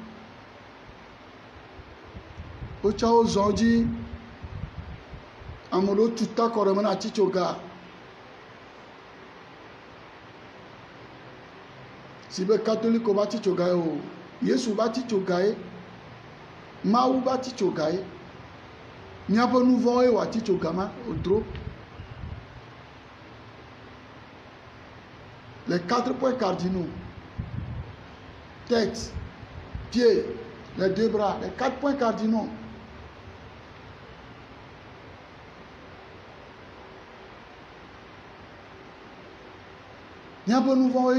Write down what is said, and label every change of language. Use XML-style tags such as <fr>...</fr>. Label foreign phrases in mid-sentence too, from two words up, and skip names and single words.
<ee>wotsɔ wo zɔn wo dzi ame ɖewo tu ta kɔ ɖe me na atitsoga si be katoliko ba atitsoga ye o Yesu ba atitsoga ye Mawu ba atitsoga ye míaƒe nu vɔ̃wo ye wɔ atitsoga ma wodro</ee> <fr>les 4 points cardinaux tête, pied, les 2 bras, les 4 points cardinaux. N'y a pas nouveau, oui.</fr>